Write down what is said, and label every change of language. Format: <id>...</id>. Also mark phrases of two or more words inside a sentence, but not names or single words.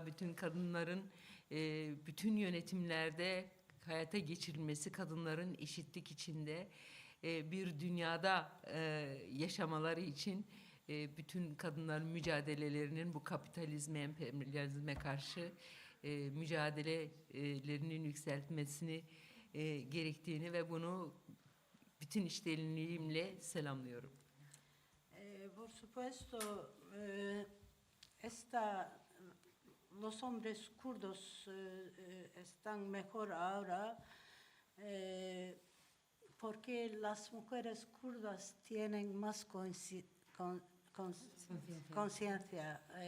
<tr>bütün kadınların bütün yönetimlerde hayata geçirilmesi, kadınların eşitlik içinde bir dünyada yaşamaları için bütün kadınların mücadelelerinin bu kapitalizme, emperyalizme karşı mücadelelerinin yükseltmesini gerektiğini ve bunu bütün içtenliğimle selamlıyorum.</tr> <es>Por supuesto, los hombres kurdos están mejor ahora porque las mujeres kurdas tienen más conciencia.</es>